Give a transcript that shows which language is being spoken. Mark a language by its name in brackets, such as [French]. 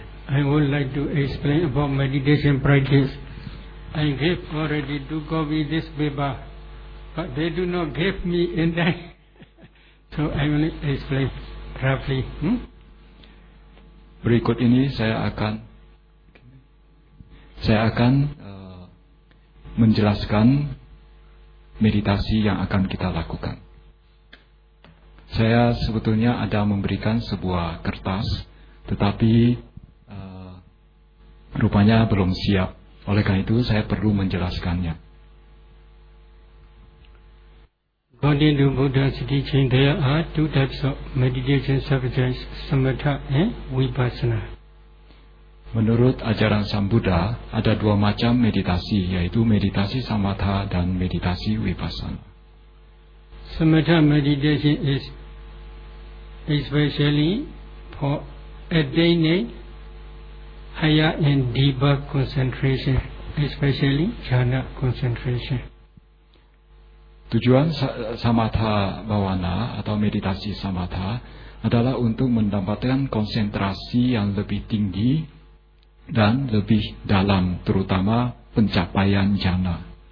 [English] I would like to explain about meditation practice. I gave already to Gopi this paper, but they do not give me in that. So I will explain roughly. [Indonesian] Berikut ini saya akan menjelaskan meditasi yang akan kita lakukan. Saya sebetulnya ada memberikan sebuah kertas, tetapi rupanya belum siap. Oleh karena itu, saya perlu menjelaskannya. [English] According to Buddha's teaching, there are two types of meditation subjects, samatha and vipassana. [Indonesian] Menurut ajaran Sang Buddha, ada dua macam meditasi, yaitu meditasi samatha dan meditasi vipassana. [English] Samatha meditation is especially for attaining higher and deeper concentration, especially jhana concentration. [Indonesian] Tujuan samatha bhavana atau meditasi samatha adalah untuk mendapatkan konsentrasi yang lebih tinggi dan lebih dalam, terutama pencapaian jhana.